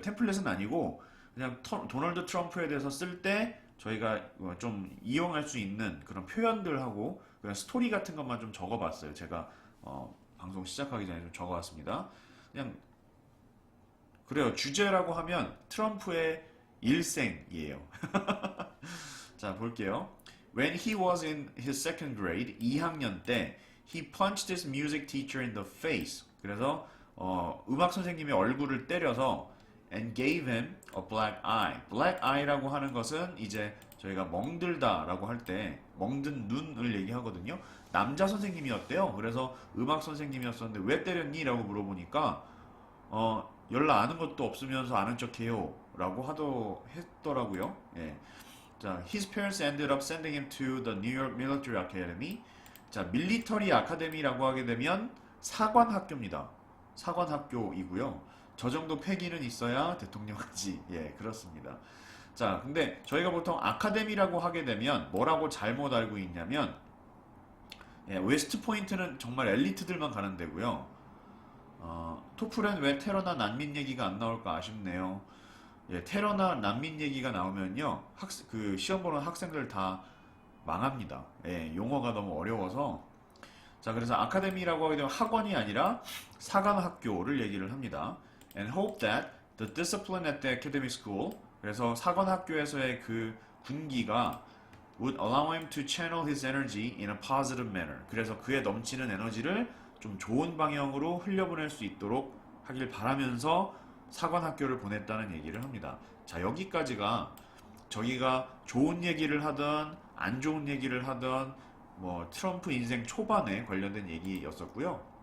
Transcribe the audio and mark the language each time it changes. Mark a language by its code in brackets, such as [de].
[ko] 템플릿은 아니고 그냥 도널드 트럼프에 대해서 쓸 때 저희가 좀 이용할 수 있는 그런 표현들하고 그냥 스토리 같은 것만 좀 적어봤어요. 제가 방송 시작하기 전에 좀 적어왔습니다. 그냥 그래요. 주제라고 하면 트럼프의 일생이에요. 자, 볼게요. [en] When he was in his second grade, [ko] 2학년 때, [en] he punched his music teacher in the face. [ko] 그래서 음악 선생님의 얼굴을 때려서 [en] and gave him a black eye. [ko] black eye라고 하는 것은 이제 저희가 멍들다라고 할 때 멍든 눈을 얘기하거든요. 남자 선생님이었대요. 그래서 음악 선생님이었었는데 왜 때렸니? 라고 물어보니까 연락 아는 것도 없으면서 아는 척해요 라고 했더라고요. 예. 자, [en] his parents ended up sending him to the New York Military Academy. [ko] 자, 밀리터리 아카데미라고 하게 되면 사관학교입니다. 사관학교이고요. 저 정도 패기는 있어야 대통령까지. 예, 그렇습니다. 자, 근데 저희가 보통 아카데미라고 하게 되면 뭐라고 잘못 알고 있냐면 예, 웨스트 포인트는 정말 엘리트들만 가는 데고요. 토플엔 왜 테러나 난민 얘기가 안 나올까 아쉽네요. 예, 테러나 난민 얘기가 나오면요, 그 시험 보는 학생들 다 망합니다. 예, 용어가 너무 어려워서. 자, 그래서 아카데미라고 하게 되면 학원이 아니라 사관학교를 얘기를 합니다. [en] And hope that the discipline at the academic school, [ko] 그래서 사관학교에서의 그 군기가 [en] would allow him to channel his energy in a positive manner. [ko] 그래서 그의 넘치는 에너지를 좀 좋은 방향으로 흘려보낼 수 있도록 하길 바라면서 사관학교를 보냈다는 얘기를 합니다. 자, 여기까지가 저기가 좋은 얘기를 하던 안 좋은 얘기를 하던 뭐 트럼프 인생 초반에 관련된 얘기였었고요.